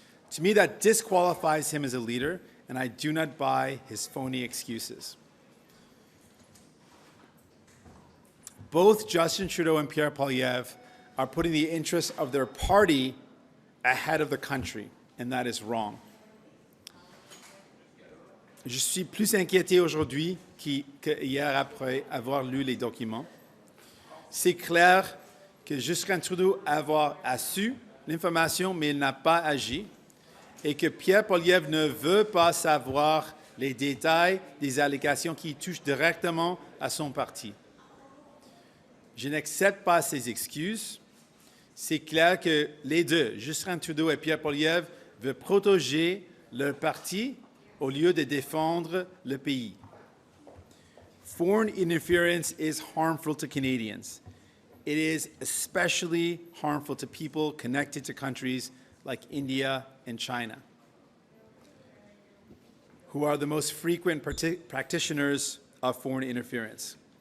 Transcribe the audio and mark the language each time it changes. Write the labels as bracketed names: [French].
[English] To me, that disqualifies him as a leader, and I do not buy his phony excuses. Both Justin Trudeau and Pierre Poilievre are putting the interests of their party ahead of the country, and that is wrong. [French] Je suis plus inquiété aujourd'hui qu'hier après avoir lu les documents. C'est clair que Justin Trudeau a su l'information, mais il n'a pas agi, et que Pierre Poilievre ne veut pas savoir les détails des allégations qui touchent directement à son parti. Je n'accepte pas ces excuses. C'est clair que les deux, Justin Trudeau et Pierre Poilievre, veulent protéger leur parti au lieu de défendre le pays. [English] Foreign interference is harmful to Canadians. It is especially harmful to people connected to countries like India and China, who are the most frequent practitioners of foreign interference.